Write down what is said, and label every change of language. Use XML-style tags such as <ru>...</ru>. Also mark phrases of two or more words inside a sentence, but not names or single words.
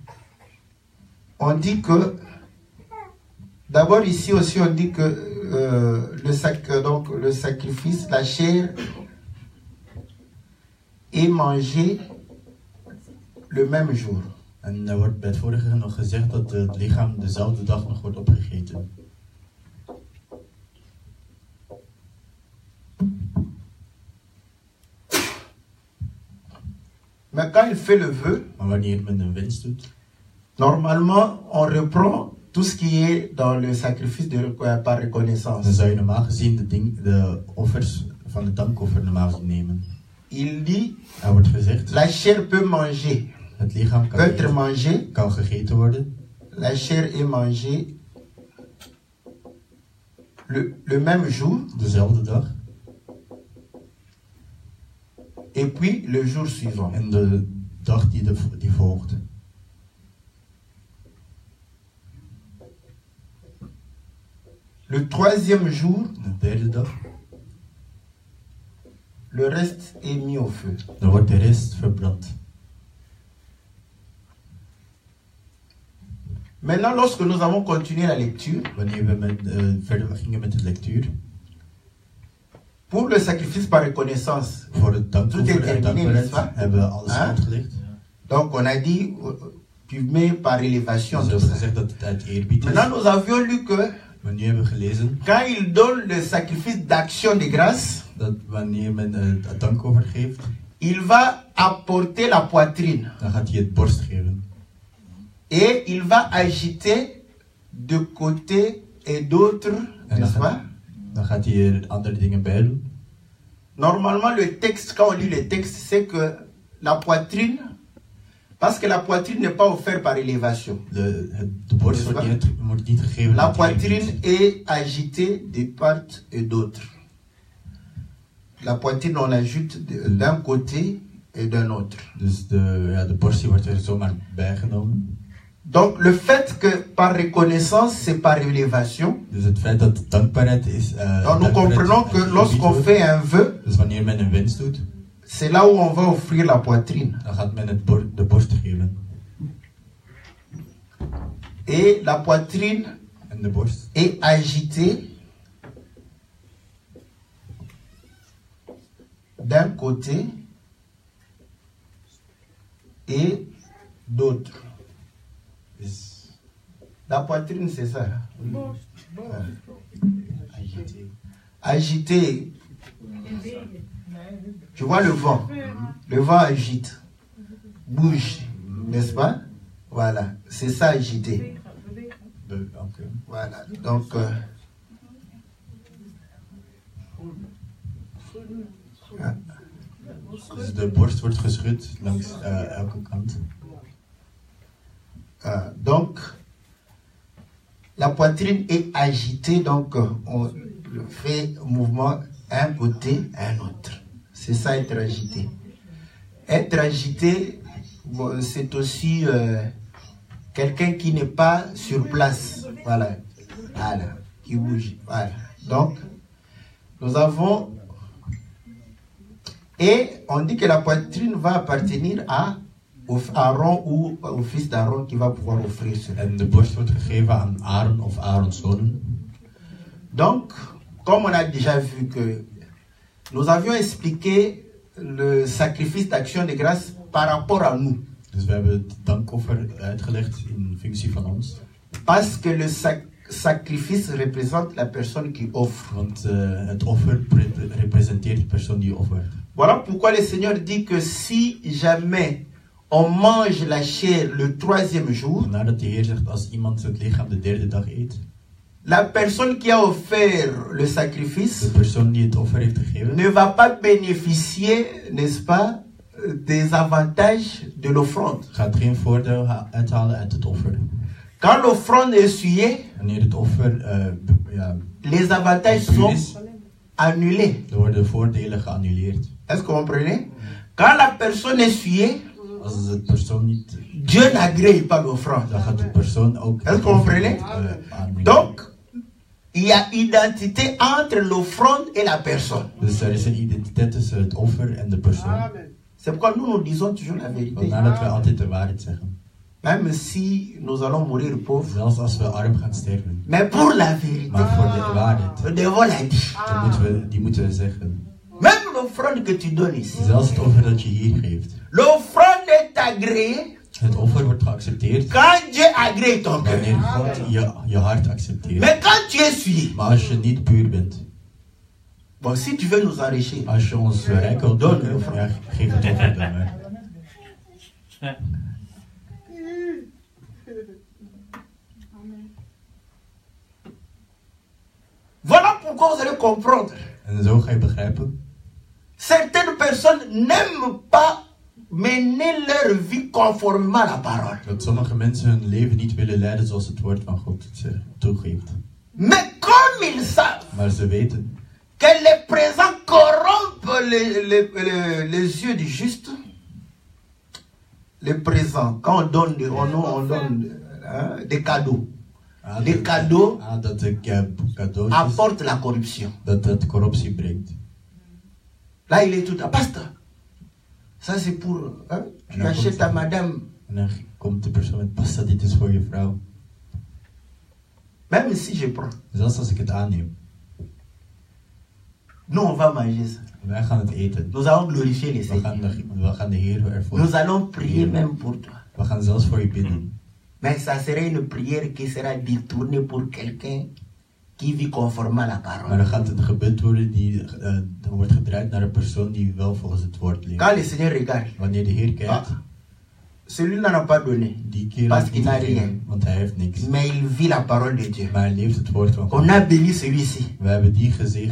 <fr>on dit que, d'abord ici aussi on dit que le sacrifice, la chair est mangée le même jour.</fr> <nl>en er wordt bij het vorige nog gezegd dat het lichaam dezelfde dag nog wordt opgegeten.</nl> <fr>Mais quand il fait le vœu,</fr> <nl>Maar wanneer men een wens doet,</nl> <fr>normalement on reprend tout ce qui est dans le sacrifice par</fr> <nl>dan</nl> <fr>reconnaissance.</fr> <nl>zou je normaal gezien de offers van het dankoffer normaal gezien nemen.</nl> <fr>Il dit,</fr> <nl>Er wordt gezegd,</nl> <fr>la chair peut manger,</fr> <nl>het lichaam</nl> <fr>peut être mangée,</fr> <nl>kan gegeten worden.</nl> <fr>la chair est mangée le même jour</fr> <nl>Dezelfde dag.</nl> <fr>et puis le jour suivant.</fr> <nl>En de dag die volgt.</nl> <fr>Le troisième jour,</fr> <nl>De derde dag.</nl> <fr>le reste est mis au feu.</fr> <nl>Dan wordt de rest verbrand.</nl> <fr>Maintenant, lorsque nous avons continué la lecture,</fr> <nl>Wanneer we verder gingen met de lectuur.</nl> <fr>pour le sacrifice par reconnaissance,</fr> <nl>Voor het dankoffer</nl> <fr>Tout est</fr> <nl>en</nl> <fr>terminé,</fr> <nl>dankbaarheid</nl> <fr>n'est-ce pas?</fr> <nl>hebben we alles</nl> <fr>Hein?</fr> <nl>uitgelegd.</nl> <fr>donc on a dit, tu mets par élévation</fr> <nl>Dus we</nl> <fr>tout</fr> <nl>hebben</nl> <fr>ça.</fr> <nl>gezegd dat het uit eerbied is.</nl> <fr>Maintenant, nous avions lu que</fr> <nl>Maar nu hebben we gelezen,</nl> <fr>quand il donne le sacrifice d'action de grâce,</fr> <nl>dat wanneer men het dankoffer geeft,</nl> <fr>il va apporter la poitrine.</fr> <nl>dan gaat hij het borst geven.</nl> <fr>Et il va agiter de côté et d'autre, n'est-ce pas?</fr> <nl>Dan gaat hij er andere dingen bij doen.</nl> <fr>Normalement, le texte, quand on lit le texte, c'est que la poitrine, parce que la poitrine n'est pas offerte par élévation.</fr> <nl>De borst wordt niet gegeven.</nl> <fr>La poitrine est agitée de part et d'autre. La poitrine, on l'ajoute d'un côté et d'un autre.</fr> <nl>Dus de borst wordt er zomaar bijgenomen.</nl> <fr>Donc le fait que par reconnaissance, c'est par élévation.</fr> <nl>Dus het feit dat het dankbaarheid is.</nl> <fr>Donc nous comprenons que lorsqu'on fait un vœu,</fr> <nl>dus wanneer men een wens doet,</nl> <fr>c'est là où on va offrir la poitrine.</fr> <nl>dan gaat men de borst geven.</nl> <fr>Et la poitrine</fr> <nl>En de borst</nl> <fr>est agitée d'un côté et d'autre. La poitrine, c'est ça. Agité. Tu vois le vent. Le vent agite. Bouge. N'est-ce pas? Voilà. C'est ça, agité. Voilà. Donc,</fr> <nl>dus de borst wordt geschud langs elke kant.</nl> <fr>Donc, la poitrine est agitée, donc on fait mouvement un côté, un autre. C'est ça, être agité. Être agité, c'est aussi quelqu'un qui n'est pas sur place. Voilà. Voilà. Qui bouge. Voilà. Donc, nous avons... Et on dit que la poitrine va appartenir à Aaron ou au fils d'Aaron qui va pouvoir offrir cela.</fr> <nl>En de borst wordt gegeven aan Aaron of Aarons zonen.</nl> <fr>Donc, comme on a déjà vu que nous avions expliqué le sacrifice d'action de grâce par rapport à nous.</fr> <nl>Dus we hebben het dankoffer uitgelegd in functie van ons.</nl> <fr>Parce que le sacrifice représente la personne qui offre.</fr> <nl>Want het offer representeert de persoon die offert.</nl> <fr>Voilà pourquoi le Seigneur dit que si jamais on mange la chair le troisième jour,</fr> <nl>Nadat de Heer zegt, als iemand het lichaam de derde dag eet,</nl> <fr>la personne qui a offert le sacrifice</fr> <nl>de persoon die het offer heeft gegeven,</nl> <fr>ne va pas bénéficier, n'est-ce pas, des avantages de l'offrande.</fr> <nl>gaat geen voordeel uithalen uit het offer.</nl> <fr>Quand l'offrande est essuyée,</fr> <nl>Wanneer het offer</nl> <fr>les avantages sont annulés.</fr> <nl>er worden de voordelen geannuleerd.</nl> <fr>Est-ce que vous comprenez? Quand la personne est essuyée,</fr> <nl>Als de persoon niet,</nl> <fr>Dieu n'agrée pas l'offrande.</fr> <nl>dan gaat de persoon ook</nl> <fr>Est-ce que vous comprenez?</fr> <nl>annuleren.</nl> <fr>Donc, il y a identité entre l'offrande et la personne.</fr> <nl>Dus er is een identiteit tussen het offer en de persoon.</nl> <fr>C'est pourquoi nous disons toujours la vérité.</fr> <nl>Vandaar dat we altijd de waarheid zeggen.</nl> <fr>Même si nous allons mourir pauvres.</fr> <nl>Zelfs als we arm gaan sterven.</nl> <fr>Mais pour la vérité,</fr> <nl>Maar voor de waarheid,</nl> <fr>nous devons la dire.</fr> <nl>die moeten we zeggen.</nl> <fr>Même l'offrande que tu donnes ici.</fr> <nl>Zelfs het offer dat je hier geeft.</nl> <fr>L'offrande est agréée.</fr> <nl>Het offer wordt geaccepteerd</nl> <fr>Quand Dieu agrée ton</fr> <nl>wanneer</nl> <fr>cœur.</fr> <nl>God je hart accepteert.</nl> <fr>Mais quand tu es essuyé.</fr> <nl>Maar als je niet puur bent,</nl> <fr>Bon, si tu veux nous enrichir.</fr> <nl>als je ons rijk wilt maken, ja, geef het offer dan maar.</nl> <fr>Voilà pourquoi vous allez comprendre.</fr> <nl>En zo ga je begrijpen.</nl> <fr>Certaines personnes n'aiment pas mener leur vie conformément à la parole.</fr> <nl>Dat sommige mensen hun leven niet willen leiden zoals het woord van God het toegeeft.</nl> <fr>Mais comme ils savent</fr> <nl>Maar ze weten</nl> <fr>que les présents corrompent les yeux du juste, les présents, quand on donne, on donne des cadeaux. Les cadeaux</fr> <nl>dat de cadeautjes</nl> <fr>apportent la corruption.</fr> <nl>dat corruptie brengt.</nl> <fr>Là, il est tout à pasteur. Ça, c'est pour. Hein, tu achètes à madame.</fr> <nl>En dan komt de persoon met pasta, dit is voor je vrouw.</nl> <fr>Même si je prends.</fr> <nl>Zelfs als ik het aanneem.</nl> <fr>Nous, on va manger ça.</fr> <nl>Wij gaan het eten.</nl> <fr>Nous allons glorifier les Seigneurs.</fr> <nl>We gaan de Heer ervoor.</nl> <fr>Nous allons prier même pour toi.</fr> <nl>We gaan zelfs voor je bidden.</nl> <fr>Mais ça serait une prière qui sera détournée pour quelqu'un qui vit conformément à la parole.</fr> <nl>Maar dan gaat het gebed worden die dan wordt gedraaid naar een persoon die wel volgens het woord leeft.</nl> <fr>Quand le Seigneur regarde,</fr> <nl>Wanneer de Heer kijkt,</nl> <fr>celui-là n'a pas donné,</fr> <nl>die kerel</nl> <fr>parce</fr> <nl>heeft</nl> <fr>qu'il</fr> <nl>niet</nl> <fr>n'a rien.</fr> <nl>gegeven, want hij heeft niks.</nl> <fr>Mais il vit la parole de Dieu.</fr> <nl>Maar hij leeft het woord van God.</nl> <fr>On a béni celui-ci.</fr> <nl>We hebben die gezegd,</nl>